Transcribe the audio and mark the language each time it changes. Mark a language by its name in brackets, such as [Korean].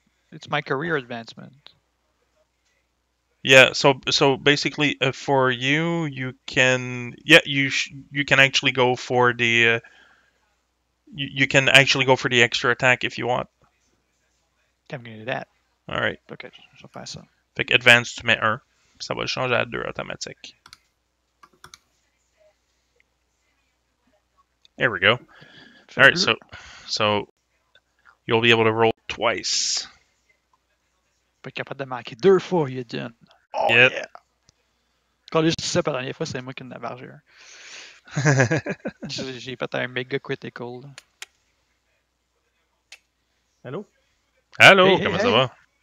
[English] It's my career advancement. yeah. So basically, for you can you can actually go for the you can actually go for the extra attack if you want. I'm gonna do that. Alright. [French] Ok, je vais faire ça. Fait que advance tu mets 1, ça va le changer à 2 automatique. [English] There we go. Alright, so you'll be able to roll twice. [French] Pas être capable de manquer 2 fois, [English] you done. Oh Yep. yeah! [French] Quand je dis ça, la dernière fois, c'est moi qui en avais argé un. J'ai fait un méga critical. [English] Hello? [French] Allô, [English] Hey, [French] comment [English] hey, [French] ça [English] hey. [French] va?